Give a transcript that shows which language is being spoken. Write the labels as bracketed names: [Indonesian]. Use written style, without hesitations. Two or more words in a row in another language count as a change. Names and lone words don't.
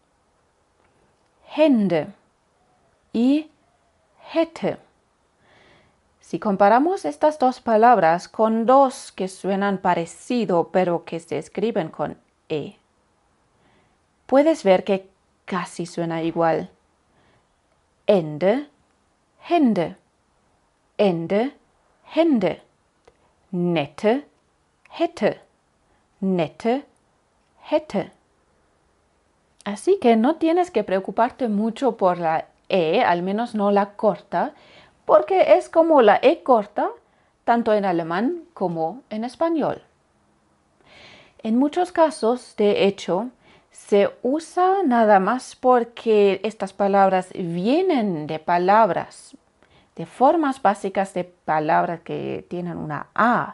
[German] Hände y hätte. [Spanish] Si comparamos estas dos palabras con dos que suenan parecido pero que se escriben con E, puedes ver que casi suena igual. [German] Ende, Hände. Ende, Hände. Nette, hätte. Nette, hätte. [Spanish] Así que no tienes que preocuparte mucho por la E, al menos no la corta, porque es como la E corta, tanto en alemán como en español. En muchos casos, de hecho, se usa nada más porque estas palabras vienen de palabras, de formas básicas de palabras que tienen una A.